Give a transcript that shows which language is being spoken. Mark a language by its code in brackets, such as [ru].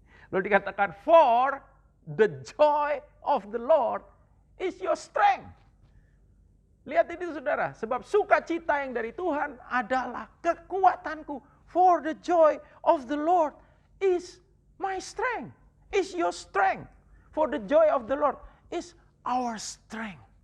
[id] Lalu dikatakan, [en] for the joy of the Lord is your strength. [id] Lihat ini saudara, sebab sukacita yang dari Tuhan adalah kekuatanku. [en] For the joy of the Lord is my strength, is your strength. For the joy of the Lord is our strength.